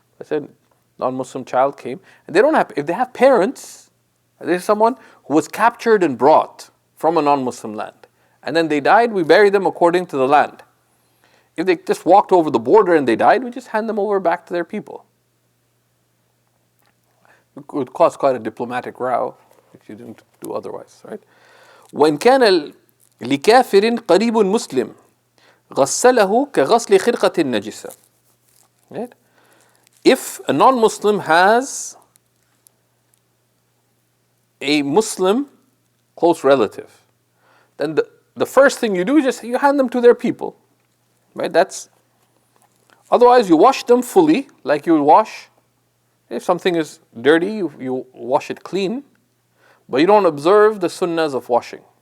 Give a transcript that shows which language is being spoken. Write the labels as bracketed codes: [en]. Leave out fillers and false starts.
[en] I said, non-Muslim child came, and they don't have, if they have parents, there's someone who was captured and brought from a non-Muslim land, and then they died, we bury them according to the land. If they just walked over the border and they died, we just hand them over back to their people. It would cause quite a diplomatic row if you didn't do otherwise, right? [ar] وإن كان لكافر قريب مسلم غسله كغسل خرقة النجسة. [en] Right? If a non-Muslim has a Muslim close relative, then the first thing you do is just you hand them to their people. Right? Otherwise you wash them fully, like you would wash. If something is dirty, you wash it clean, but you don't observe the sunnahs of washing.